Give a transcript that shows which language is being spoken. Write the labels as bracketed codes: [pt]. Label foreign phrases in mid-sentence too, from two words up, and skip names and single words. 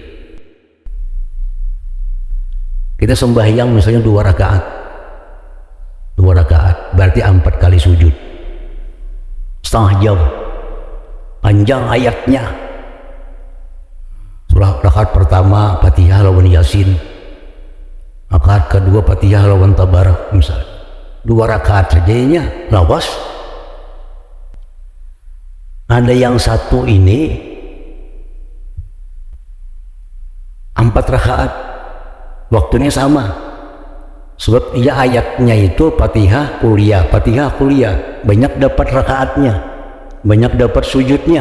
[id] Kita sembahyang misalnya 2 rakaat berarti 4 kali sujud, setengah jam panjang ayatnya. [bjn] Surah rakaat pertama Fatihah lawan Yasin, rakaat kedua Fatihah lawan Tabarak, misalnya 2 rakaat sajanya lawas. [id] Ada yang satu ini 4 rakaat, waktunya sama, sebab ya ayatnya itu Fatihah kuliah, banyak dapat rakaatnya, banyak dapat sujudnya.